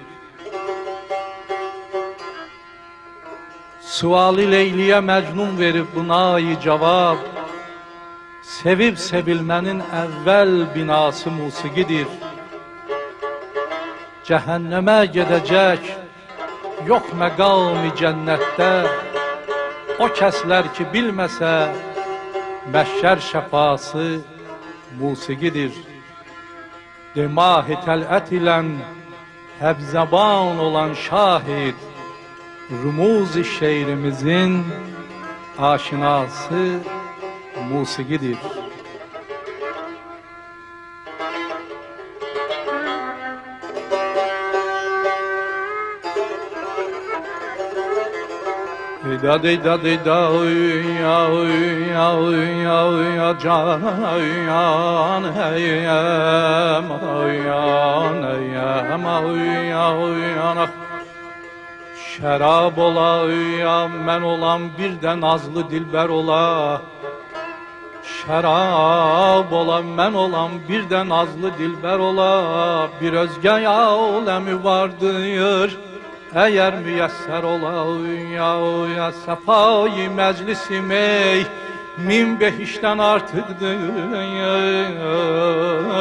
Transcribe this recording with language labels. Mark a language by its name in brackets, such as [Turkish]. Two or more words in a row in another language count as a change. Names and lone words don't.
[Turkish] Suali Leyli'ye Mecnun verip buna cevap, sevip sevilmenin evvel binası musikidir. [Azerbaijani] Cehenneme gidecek yok məqam-ı cənnətdə, o kəslər ki bilməsə, məhşər şəfası musiqidir. Demah-ı tələt ilən həbzəban olan şahid, rumuz-i şeirimizin aşinası musiqidir. Da da da da da ya ya ya ya can hey ya ya şərab ola ya mən olam birdən nazlı dilbər ola, şərab ola mən olam birdən nazlı dilbər ola. [Turkish] Bir özgə aləmi vardır eğer müyesser ola ya sefayı meclisim ey min behişten artıqdır.